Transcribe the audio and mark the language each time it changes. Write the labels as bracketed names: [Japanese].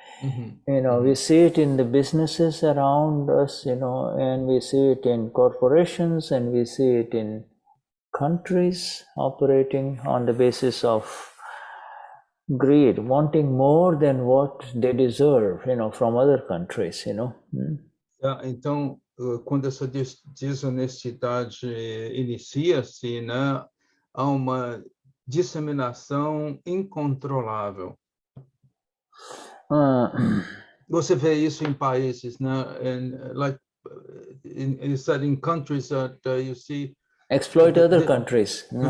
[English] We see it in the businesses around us, and we see it in corporations, and we see it in countries operating on the basis of greed, wanting more than what they deserve, from other countries, [Portuguese] Então, quando essa desonestidade inicia-se, né, há uma disseminação incontrolável. Você vê isso em países, né? [English] Like you said, in countries that you see exploit other countries.